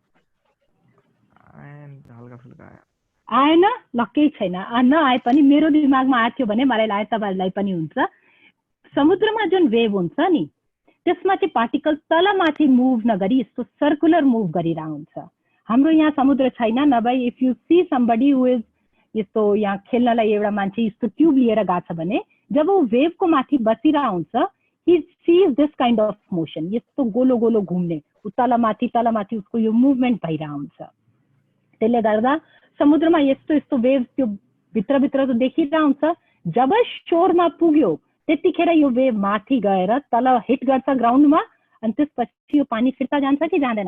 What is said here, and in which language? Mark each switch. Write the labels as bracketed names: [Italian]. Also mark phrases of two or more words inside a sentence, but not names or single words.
[Nepali] आएन? ल केही छैन, नआए पनि मेरो दिमागमा आएको थियो भने मलाई लाग्यो तपाईँहरूलाई पनि हुन्छ। समुद्रमा जुन वेभ हुन्छ नि त्यसमा चाहिँ पार्टिकल तलमाथि मुभ नगरी यस्तो [English] circular move [Nepali] गरिरहेको हुन्छ। हाम्रो यहाँ समुद्र छैन, नभए [English] if you see somebody who is [Nepali] यस्तो यहाँ खेल्नलाई एउटा मान्छे यस्तो ट्युब लिएर गएको छ भने जब ऊ वेभको माथि बसिरहेको हुन्छ, [English] he sees this kind of motion, [Nepali] यस्तो गोलो गोलो घुम्ने, ऊ तलमाथि तलमाथि उसको यो मुभमेन्ट भइरहेको हुन्छ। त्यसले गर्दा समुद्रमा यस्तो यस्तो वेभ त्यो भित्रभित्र त देखिरहेको हुन्छ। जब शोरमा पुग्यो त्यतिखेर यो वेभ माथि गएर तल हिट गर्छ ग्राउन्डमा, अनि त्यसपछि यो पानी फिर्ता जान्छ कि जाँदैन?